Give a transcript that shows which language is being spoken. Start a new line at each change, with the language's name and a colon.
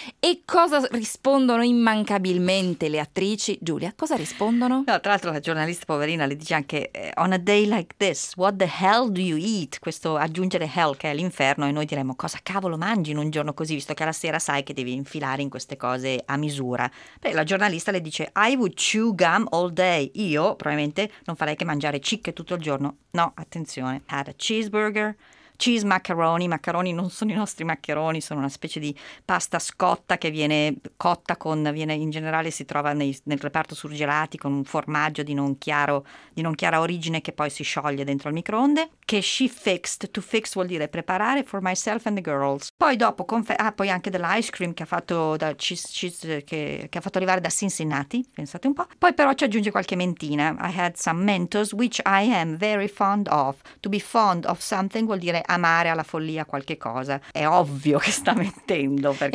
Italian: E cosa rispondono immancabilmente le attrici? Giulia, cosa rispondono? No, tra l'altro la giornalista poverina le dice anche
English: on a day like this, what the hell do you eat?
Italian: Questo aggiungere hell, che è l'inferno, e noi diremmo cosa cavolo mangi un giorno così, visto che alla sera sai che devi infilare in queste cose a misura. Beh, la giornalista le dice
English: I would chew gum all day.
Italian: Io probabilmente non farei che mangiare cicche tutto il giorno. No, attenzione,
English: had a cheeseburger, cheese macaroni.
Italian: Macaroni non sono i nostri maccheroni, sono una specie di pasta scotta che viene cotta con, viene in generale, si trova nel reparto surgelati, con un formaggio di non chiara origine che poi si scioglie dentro al microonde. Che
English: she fixed, to fix
Italian: vuol dire preparare,
English: for myself and the girls.
Italian: Poi dopo poi anche dell'ice cream che ha fatto da che ha fatto arrivare da Cincinnati, pensate un po'. Poi però ci aggiunge qualche mentina:
English: I had some Mentos which I am very fond of. To be fond of something
Italian: vuol dire amare alla follia qualche cosa. È ovvio che sta mettendo, perché